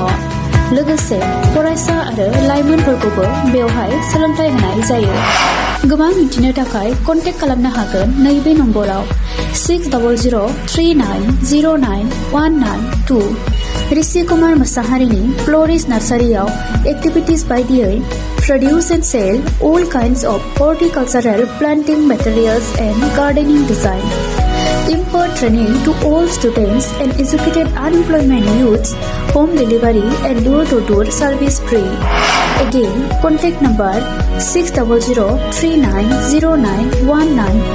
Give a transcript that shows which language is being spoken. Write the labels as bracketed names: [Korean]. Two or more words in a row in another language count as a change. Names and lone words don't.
[Bodo] लोगोसे फरायसा आरो लाइमोनफोरखौबो बेवहाय सोलोंथाइ होनाय जायो। गोबां मिथिनो थाखाय कन्टेक्ट खालामनो हागोन नैबे नम्बराव 6000390992। ऋषि कुमार मोसाहारिनि फ्ल'रिस्ट नार्सारियाव एक्टिभिटिज बायदियै [English] produce and sell all kinds of horticultural planting materials and gardening design. Impart training to all students and educated unemployment youths. Home delivery and door-to-door service free. Again, contact number 6003909192.